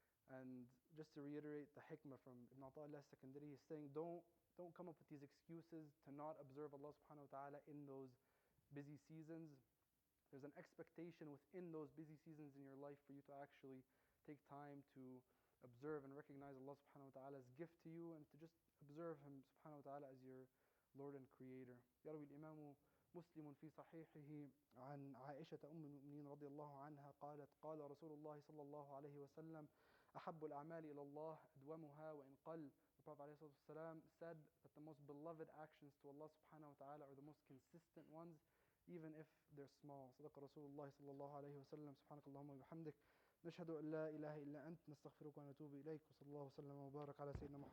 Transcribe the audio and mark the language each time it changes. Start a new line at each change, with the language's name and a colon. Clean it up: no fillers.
English: And just to reiterate the hikmah from Ibn Ata'illah Secondary, he's saying don't come up with these excuses to not observe Allah subhanahu wa ta'ala in those busy seasons. There's an expectation within those busy seasons in your life for you to actually take time to observe and recognize Allah subhanahu wa ta'ala's gift to you, and to just observe Him subhanahu wa ta'ala as your Lord and Creator.
Arabic: يروي الإمام مسلم في صحيحه عن عائشة أم المؤمنين رضي الله عنها قالت قال رسول الله صلى الله عليه وسلم أحب الأعمال إلى الله أدومها وإن قل.
English: The Prophet ﷺ said that the most beloved actions to Allah subhanahu wa ta'ala are the most consistent ones, even if they're small.
Arabic: صدق رسول الله صلى الله عليه وسلم. سبحانك اللهم وبحمدك نشهد أن لا إله إلا أنت نستغفرك ونتوب إليك وصلى الله وسلم وبارك على سيدنا محمد.